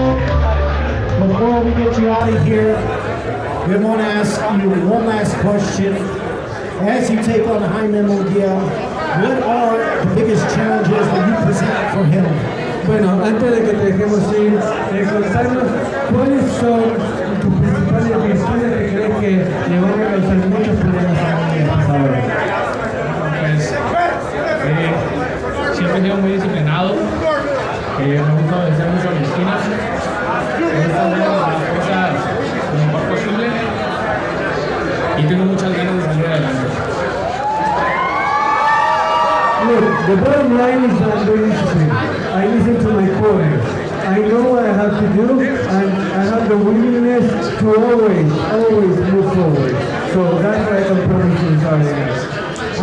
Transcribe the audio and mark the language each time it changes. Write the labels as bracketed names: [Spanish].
[English] everybody here, we want to ask you one last question. As you take on Jaime Munguia, what are the biggest challenges that you present for him? [Spanish] Bueno, antes de que te dejemos ir, contarnos cuáles son tus principales virtudes que crees que le van a causar muchos problemas a Jaime ahora. Pues siempre he sido muy disciplinado, me gusta obedecer mucho a mis esquinas, me gusta hacer las cosas lo mejor posible y tengo muchas ganas de salir adelante. [English] Look, the bottom line is that I'm very disciplined. I listen to my coach. I know what I have to do, and I have the willingness to always move forward. So that's what I can promise you starting.